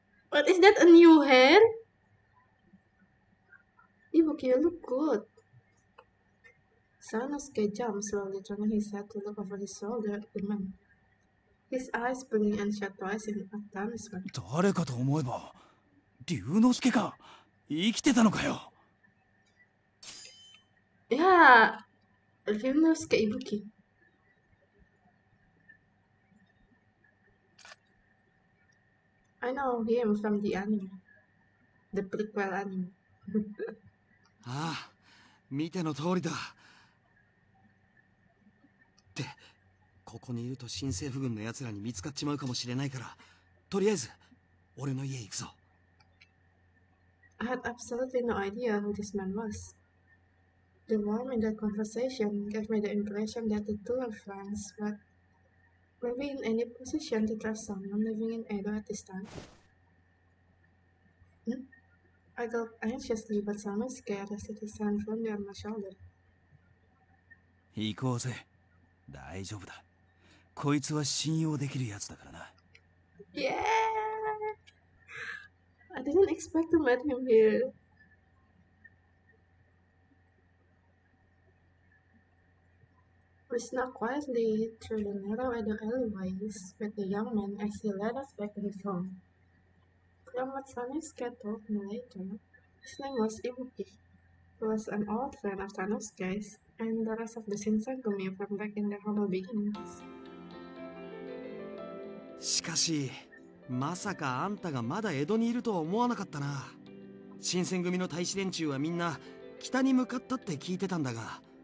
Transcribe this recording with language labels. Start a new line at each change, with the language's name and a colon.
English: What is that, a new hand? Ibuki, you look good. Sanosuke jumped, slowly turning his head to look over his shoulder at the man. His eyes blinking and shut twice in astonishment.
Japanese: 誰かと思えば龍之介か？生きてたのかよ。
English: Yeah, Ryunosuke Ibuki. I know him from the anime. The prequel anime.
Japanese: ああ、見ての通りだ。ってここにいると新政府軍のやつらに見つかっちまうかもしれないから、とりあえず俺の家行くぞ。
English: I had absolutely no idea who this man was. The warmth in that conversation gave me the impression that the two were friends, but were we in any position to trust someone living in Edo at this time? Hmm? I gulped anxiously, but Sanosuke rested his hand firmly on my shoulder.
Japanese: 行こうぜ。大丈夫だ。こいつは信用できるやつだからな。
English: Yeah! I didn't expect to meet him here. We snuck quietly through the narrow Edo alleyways with the young man as he led us back to his home. From what Sanosuke told me later, his name was Ibuki. He was an old friend of Sanosuke's and the rest of the Shinsengumi from back in their humble beginnings.
Japanese: しかしまさかあんたがまだ江戸にいるとは思わなかったな。新選組の大使連中はみんな北に向かったって聞いてたんだが。